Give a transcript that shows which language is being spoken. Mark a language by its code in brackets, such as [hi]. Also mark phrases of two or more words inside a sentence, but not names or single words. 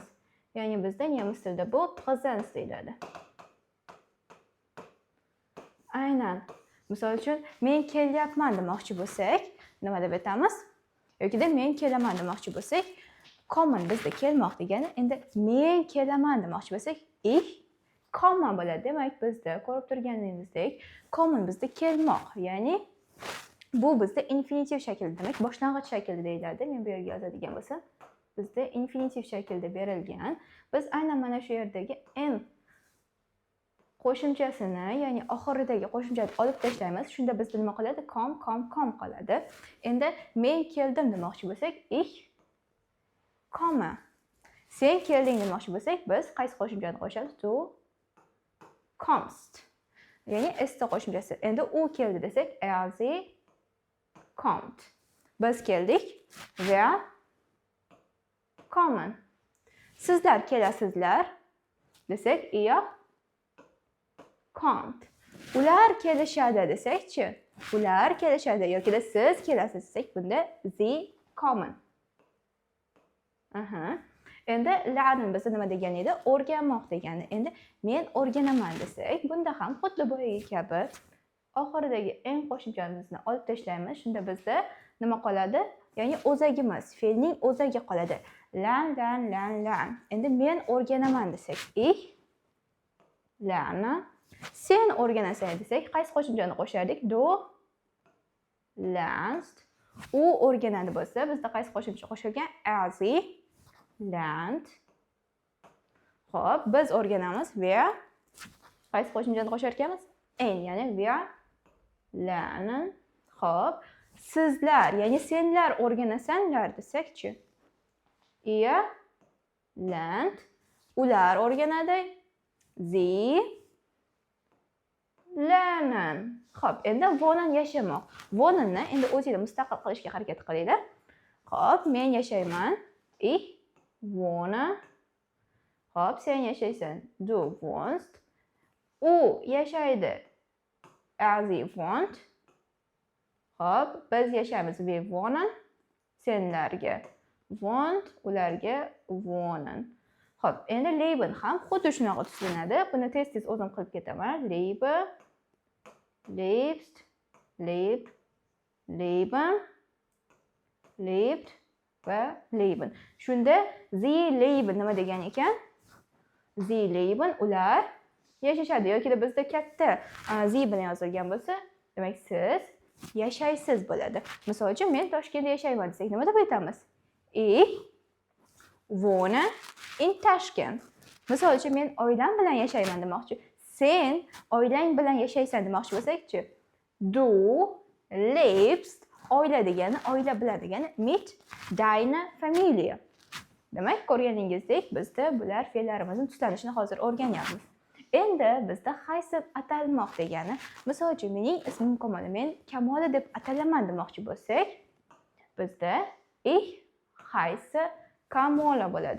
[uz] Ya'ni bizda nemis tilida bu Präsens deyiladi. Aynan. Misol uchun, men kelyapman demoqchi bo'lsak, nima deb aytamiz? Yokida men kelaman demoqchi bo'lsak, kommen bizda kelmoq degani. Endi men kelaman demoqchi bo'lsak, [de] ich kommen bo'ladi. [uz] Demak, bizda ko'rib turganingizdek, kommen bizda kelmoq. Ya'ni bu bizda infinitiv shaklda, demak, boshlang'ich shaklda deyiladi. Men bu yerga yozadigan bo'lsam, bizda infinitiv shaklda berilgan. Biz aynan mana shu yerdagi n qo'shimchasini, ya'ni oxiridagi qo'shimchani olib tashlaymiz. Shunda bizda nima qoladi? Kom qoladi. Endi men keldim demoqchi bo'lsak, [de] ich komme. [uz] Sen kelding demoqchi bo'lsak, biz qaysi qo'shimchani qo'shamiz? [de] Du kommst. [uz] Ya'ni st qo'shimchasi. Endi u keldi desak, [de] sie kommt. [uz] Biz keldik. [de] Wir kommen. [uz] Sizlar kelasizlar desak, [de] ihr kommt. [uz] Ular kelishadi desak-chi, ular kelishadi yoki da siz kelasiz desak, bunda [de] sie kommen. [uz] Endi lernen bizda nima degani edi? O'rganmoq degani. Endi men o'rganaman desak, bunda ham xuddi boyagi kabi oxiridagi eng qo'shimchamizni olib tashlaymiz. Shunda bizda nima qoladi? Ya'ni o'zagimiz, fe'lning o'zagi qoladi. Lern. Endi men o'rganaman desak, [de] ich lerne. [uz] Sen o'rganasan desak, qaysi qo'shimchani qo'shardik? [de] Du lernst. [uz] U o'rganadi bo'lsa, bizda qaysi qo'shimcha qo'shilgan? [de] Sie lernt. [uz] Xo'p, biz o'rganamiz. Wir qaysi qo'shimchani qo'shar ekanmiz? [de] En, [uz] ya'ni [de] wir lernen. [uz] Xo'p, sizlar, ya'ni senlar o'rganasanlar desak-chi? [de] Ihr lernt. [uz] Ular o'rganadi. [de] Sie lernen. [uz] Xo'p, endi wohnen yashamoq. Wohnenni endi o'zingizlar mustaqil qilishga harakat qilinglar. Xo'p, men yashayman. [de] Ich wohne [uz] Xo'p, sen yashaysan. [de] Du wohnst. [uz] U yashaydi. [de] Sie wohnt. [uz] Xo'p, biz yashaymiz. [de] Wir wohnen. [uz] Senlarga wohnt, ularga wohnen. Xo'p, endi leben ham xuddi shunaqa tuziladi. Buni tez-tez o'zim qilib ketaman. [de] Lebe, lebst, leb, leben, lebt va leben. [uz] Shunda [de] sie leben [uz] nima degan ekan? [de] Sie leben, [uz] ular yashashadi yoki bizda katta sie bilan yozilgan bo'lsa, demak siz yashaysiz bo'ladi. Misol uchun men Toshkentda yashayman desak, nima deb aytamiz? [de] Ich wohne in Tashkent. [uz] Misol uchun men oilam bilan yashayman demoqchi. Sen oilang bilan yashaysan demoqchi bo'lsak-chi? [de] Du lebst, [uz] oila degani, oila bilan degani [de] mit deiner Familie. [uz] Demak, ko'rganingizdek, bizda bular fe'llarimizning tiklanishini hozir o'rganyapmiz. Endi bizda qaysi atalmoq degani, misol uchun mening ismim Kamol, men Kamola deb atalaman demoqchi bo'lsak, bizda ich qaysi Kamola bo'ladi.